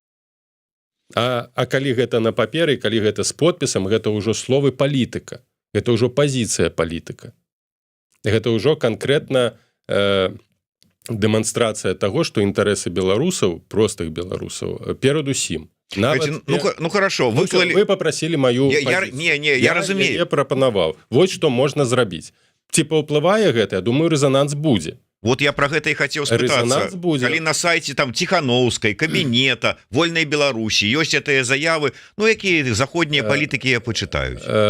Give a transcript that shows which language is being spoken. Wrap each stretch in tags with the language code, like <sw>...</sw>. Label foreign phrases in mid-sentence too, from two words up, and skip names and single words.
<be>А калі гэта на паперы, калі гэта з подпісам, гэта ўжо словы палітыка. Гэта ўжо пазіцыя палітыка. Гэта ўжо канкрэтна дэманстрацыя таго, што інтарэсы беларусаў, простых беларусаў, перад усім.</be> <ru>Нават, ну хорошо, вы попросили мою</ru> <be>пазіцыю. Я разумею. Я прапанаваў. Вось што можна зрабіць. Ці паўплывае гэта, я думаю, рэзананс будзе. Вот я про гэта і хацеў спытацца. Калі на сайце там Ціхановскай, кабінета, Вольнай Беларусі ёсць гэтыя заявы, ну якія заходнія палітыкі я пачытаюць.</be>